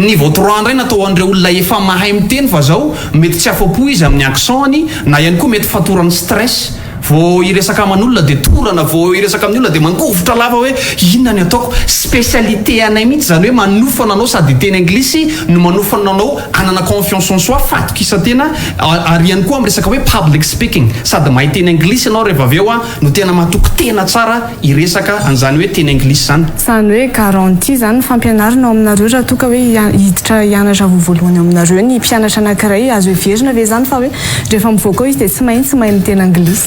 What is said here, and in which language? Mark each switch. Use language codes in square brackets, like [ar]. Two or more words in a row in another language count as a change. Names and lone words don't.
[mg] Niveau 3 indray natao an'ireo olona efa mahay miteny fa zao mety tsy afa-po izy amin'ny accent-ny na ihany koa mety fatorany stress. Vao iresaka aman'olona dia torana, vao iresaka amin'ny olona dia mangovotra lava hoe inona ny ataoko. Spécialité anay mihitsy zany hoe manofana anao sady teny anglisy no manofana anao anana [fr] confiance en soi, [mg] fatokisa-tena ary ihany koa amin'ny resaka hoe [en] public speaking [mg] sady mahay teny anglisy ianao rehefa avy eo no tena mahatoky tena tsara iresaka an'izany hoe teny anglisy zany. Zany hoe garantie zany fampianarana ao aminareo raha toka hoe hiditra hianatra voalohany ao aminareo ny mpianatra anankiray azo heverina ve zany fa hoe rehefa mivoaka izy dia tsy mahay miteny anglisy?